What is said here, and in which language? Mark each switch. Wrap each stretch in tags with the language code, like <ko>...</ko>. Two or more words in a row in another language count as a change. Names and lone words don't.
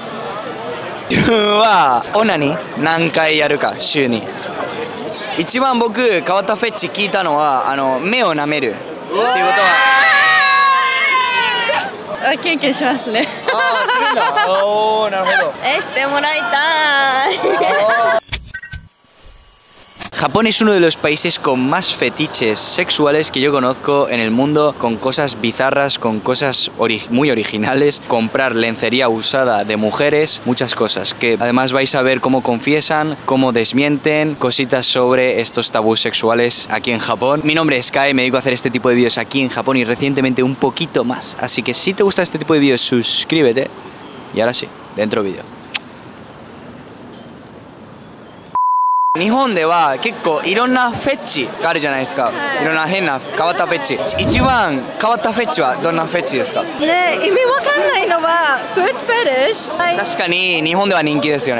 <ja>自分はオナニー何回やるか週に。一番僕変わったフェチ聞いたのは目を舐めるっていうことは。キュンキュンしますね。ああ、するんだ。おお、なるほど。してもらいたい。</ja> <es>Japón es uno de los países con más fetiches sexuales que yo conozco en el mundo, con cosas bizarras, con cosas muy originales, comprar lencería usada de mujeres, muchas cosas, que además vais a ver cómo confiesan, cómo desmienten, cositas sobre estos tabús sexuales aquí en Japón. Mi nombre es Kai, me dedico a hacer este tipo de vídeos aquí en Japón y recientemente un poquito más, así que si te gusta este tipo de vídeos suscríbete y ahora sí, dentro vídeo.</es> <ja>日本では結構いろんなフェチがあるじゃないですか、いろんな変な変わったフェチ。一番変わったフェチはどんなフェチですか？ね、意味わかんないのはフードフェティッシュ。確かに日本では人気ですよね。</ja>